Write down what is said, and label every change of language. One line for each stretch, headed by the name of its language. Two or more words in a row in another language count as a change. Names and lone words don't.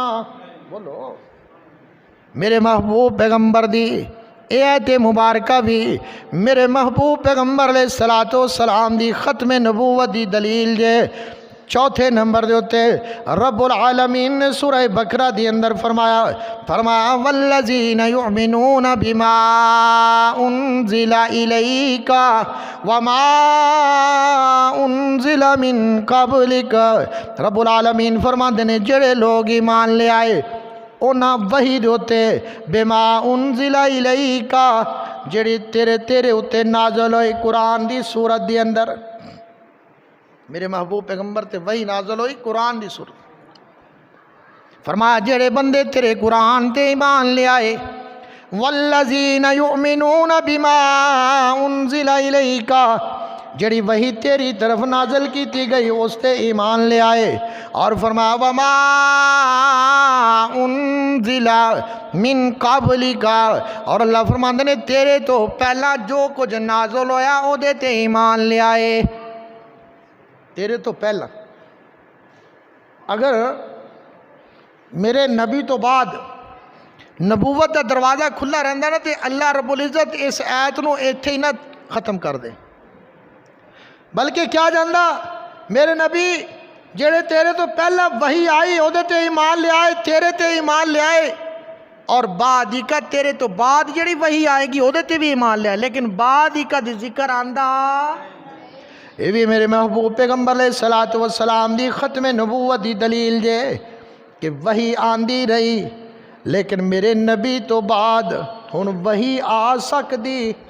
Punjabi: بولو میرے محبوب پیغمبر دی اے آیت مبارکہ بھی میرے محبوب پیغمبر
Arabic: علیہ الصلوۃ والسلام
Punjabi: دی ختم نبوت دی دلیل جے. چوتھے نمبر دے ہوتے رب العالمین نے سورہ بقرہ دی اندر فرمایا
Arabic: والذین یؤمنون بما انزل الیک وما انزل من قبلک.
Punjabi: رب العالمین فرماندے نے جڑے لوگ ایمان لے آئے اونا وحی ہوتے
Arabic: بما انزل الیک
Punjabi: جڑی تیرے اتے نازل ہوئی قرآن دی سورت دی اندر. میرے محبوب پیغمبر تے وہی نازل ہوئی قرآن دی سورت. فرمایا جڑے بندے تیرے قرآن تے ایمان لے آئے
Arabic: والذین یؤمنون بما انزل الیک
Punjabi: جڑی وہی تیری طرف نازل کی تھی گئی اس تے ایمان لے آئے. اور فرمایا
Arabic: وما انزل من قبلک
Punjabi: اور اللہ فرماندے نے تیرے تو پہلا جو کچھ نازل ہویا او دے تے ایمان لے آئے. تیرے تو پہلا اگر میرے نبی تو بعد نبوت دا دروازہ کھلا رہندا نا تے اللہ رب العزت اس آیت نو ایتھے ہی نہ ختم کر دے بلکہ کیا جاندا میرے نبی جڑے تیرے تو پہلا وحی آئی او دے تے ایمان لے آئے تیرے تے ایمان لے آئے اور بعد ہی کا تیرے تو بعد جڑی وحی آئے گی او دے تے بھی ایمان لے آئے لیکن بعد ہی کا ذکر آندا. یہ بھی میرے محبوب پیغمبر
Arabic: علیہ الصلوۃ والسلام
Punjabi: دی ختم نبوت دی دلیل جے کہ وحی آندی رہی لیکن میرے نبی تو بعد ہن وحی آ سکدی.